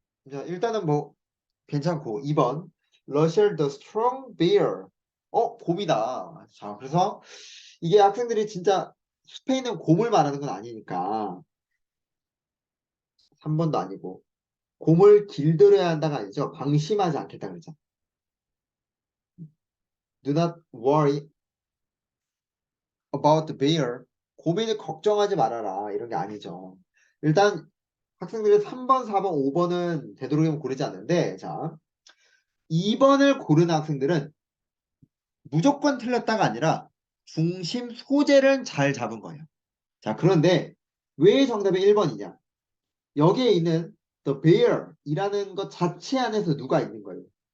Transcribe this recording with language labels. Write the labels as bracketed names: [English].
[Korean] 자, 일단은 뭐 괜찮고 2번 [English] Russia the Strong Bear. [Korean] 곰이다. 자, 그래서 이게 학생들이 진짜 스페인은 곰을 말하는 건 아니니까 3번도 아니고 곰을 길들여야 한다가 아니죠. 방심하지 않겠다 그러죠. [English] Do not worry about the bear. [Korean] 곰에 걱정하지 말아라. 이런 게 아니죠. 일단 학생들이 3번, 4번, 5번은 되도록이면 고르지 않는데 자 2번을 고른 학생들은 무조건 틀렸다가 아니라 중심 소재를 잘 잡은 거예요. 자, 그런데 왜 정답이 1번이냐? 여기에 있는 the bear 이라는 것 자체 안에서 누가 있는 거예요?